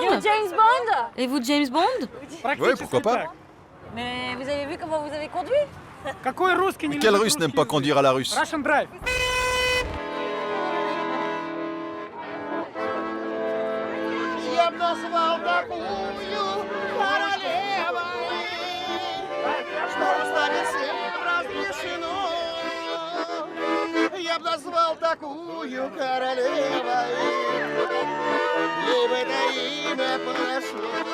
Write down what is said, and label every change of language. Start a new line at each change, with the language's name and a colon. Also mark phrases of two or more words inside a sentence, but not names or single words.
French: James Bond? Et vous James Bond? Oui, pourquoi pas? Mais vous avez vu comment vous avez conduit? Mais quel Russe n'aime pas conduire à la russe?
Russian: Я б назвал такую королевой, ей бы это имя подошло.